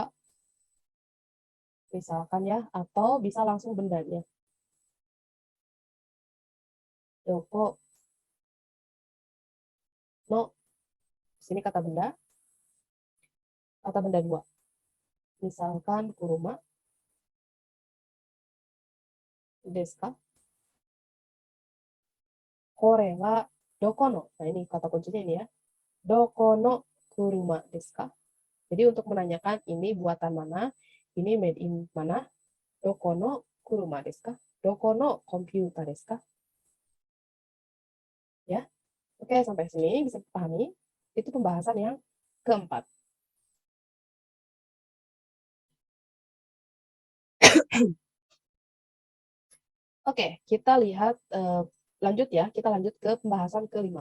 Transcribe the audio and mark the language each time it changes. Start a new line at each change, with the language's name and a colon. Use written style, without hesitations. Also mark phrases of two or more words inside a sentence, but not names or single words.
Indonesian: Misalkan ya, atau bisa langsung bendanya.
Japanese: どこの,
Indonesian: sini kata benda 2.
Japanese: Misalkan kuruma desu ka? これはどこの.
Indonesian: Nah, ini kata kuncinya ini ya.
Japanese: どこの車ですか?
Indonesian: Jadi untuk menanyakan ini buatan mana, ini
English: made in
Indonesian: mana,
Japanese: どこの車ですか? どこのコンピューターですか?
Indonesian: Ya. Oke, sampai sini bisa dipahami. Itu pembahasan yang keempat. Oke, kita lihat lanjut ya. Kita lanjut ke pembahasan kelima.